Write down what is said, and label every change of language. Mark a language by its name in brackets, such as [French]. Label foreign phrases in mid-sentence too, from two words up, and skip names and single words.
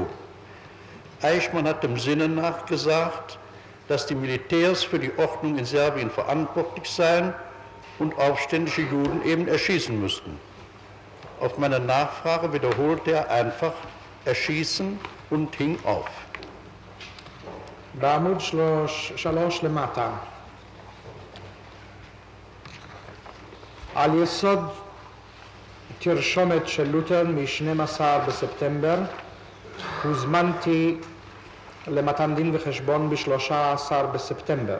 [German] Eichmann hat dem Sinne nach gesagt, dass die Militärs für die Ordnung in Serbien verantwortlich seien und aufständische Juden eben erschießen müssten. Auf meine Nachfrage wiederholte er einfach erschießen und hing auf. [Hebrew] בעמוד 3 למטה. על יסוד תרשומת של לותר מ-12 בספטמבר הוזמנתי למתן דין וחשבון ב-13 בספטמבר.